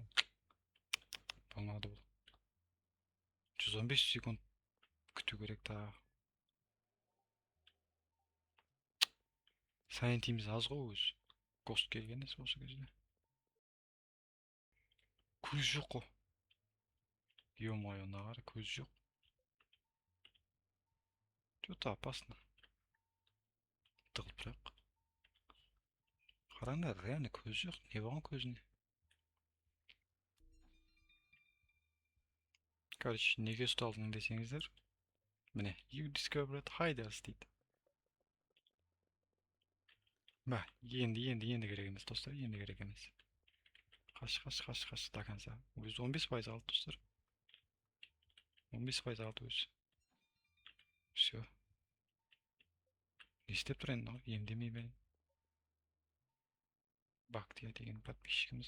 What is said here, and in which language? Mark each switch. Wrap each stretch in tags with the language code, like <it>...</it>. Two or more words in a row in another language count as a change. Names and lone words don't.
<kk>Болмады бұл. 115 секунд күту керек та. Санитейіміз аз ғой өзі. Гост келген осы кезде. Көз жоқ қой. Ема-ай, нағар көз жоқ.</kk> <ru>Что-то опасно.</ru> <kk>Тығылып тұрақ. Қараңдар, реально көз жоқ. Не болған көзіне? Короче, неге ұсталдың десеңіздер. Міне,</kk> <en>you discovered hiders дейді.</en> <kk>Енді керек емес достар, енді керек емес. Қаш,</kk> <ru>до конца.</ru> <kk>Өзі 15% алды достар. 15% алды өзі. Все. Не істеп тұр енді, емдемей бәлем. Бактия деген подписчигіміз.</kk>